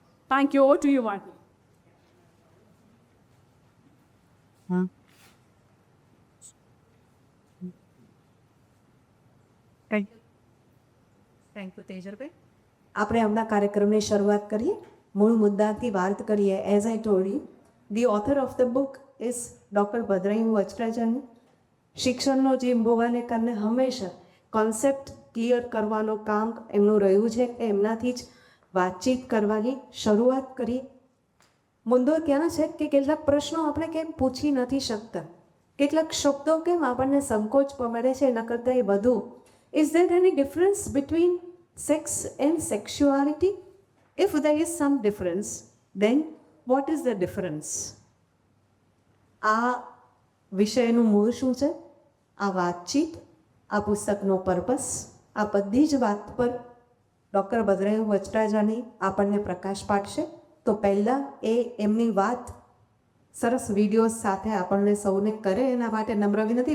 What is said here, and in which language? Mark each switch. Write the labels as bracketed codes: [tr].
[en] Thank you. Over to you, Marty. Thank you. Thank you, Tejarભાઈ. [gu] આપણે હમણાં કાર્યક્રમની શરૂઆત કરીએ. મૂળ મુદ્દાથી વાત કરીએ. [en] As I told you, the author of the book is doctor Bhadrayu Vachrajan. [gu] શિક્ષણનો જીમ હોવાને કારણે હંમેશા કોન્સેપ્ટ ક્લિયર કરવાનું કામ એમનું રહ્યું છે. એમનાથી જ વાતચીત કરવાની શરૂઆત કરી. મુદ્દો ત્યાં છે કે કેટલાક પ્રશ્નો આપણે કેમ પૂછી નથી શકતા, કેટલાક શબ્દો કેમ આપણને સંકોચ મળે છે. એના કરતાં એ બધું, [en] Is there any difference between sex and sexuality? If there is some difference, then what is the difference? [gu] આ વિષયનું મૂળ શું છે, આ વાતચીત, આ પુસ્તકનો પર્પસ, આ બધી જ વાત પર ડૉક્ટર ભદ્રાયુ વચરાજાની આપણને પ્રકાશ પાડશે. તો પહેલાં એ એમની વાત સરસ વિડીયો સાથે આપણને સૌને કરે એના માટે નમ્ર વિનંતી.